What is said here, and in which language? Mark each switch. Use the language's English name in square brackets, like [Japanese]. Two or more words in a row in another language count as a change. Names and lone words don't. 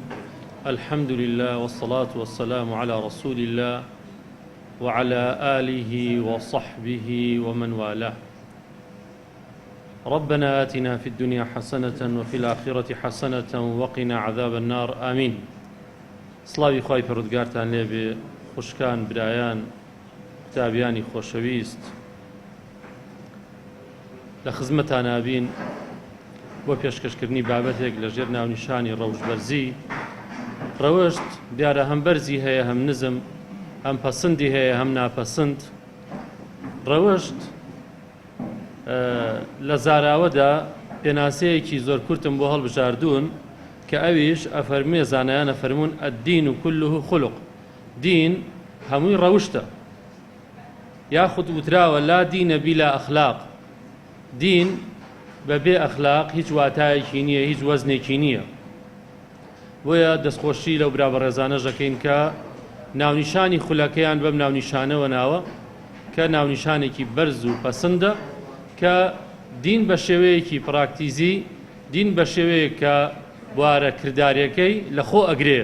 [Arabic] الحمد لله والصلاة والسلام على رسول الله وعلى آله وصحبه ومن والاه. ربنا آتنا في الدنيا حسنة وفي الآخرة حسنة وقنا عذاب النار آمين. [Central Kurdish] سڵاوی خوای پەروەردگارتان لێبێ، خوشکان، برایان، تابیانی خۆشەویست، لە خزمەتانە بین بۆ پێشکەشکردنی بابەتێک لەژێر ناونیشانی ڕەوشبەرزی. ڕەوشت دیارە هەم بەرزی هەیە، هەم نزم، هەم پەسەندی هەیە، هەم ناپەسەند. ڕەوشت لە زاراوەدا پێناسەیەکی زۆر کورتم بۆ هەڵبژاردوون کە ئەویش ئەفەرمێ، زانایان ئەفەرمون [Arabic] ئەدین و كله خلق، [Central Kurdish] دین هەمووی ڕەوشتە، یاخود وتراوە [Arabic] لا دینە بیلا ئەخلاق، [Central Kurdish] دین بەبێ ئەخلاق هیچ واتایەکی نییە، هیچ وەزنێکی نییە. بۆیە دەستخۆشی لەو برا بەڕێزانە ژەکەین کە ناونیشانی خولەکەیان بەم ناونیشانەوە ناوە کە ناونیشانێکی بەرز و پەسەندە، کە دین بە شێوەیەکی پراکتیزی، دین بە شێوەیە کە بوارە کردارەکەی لە خۆ ئەگرێ.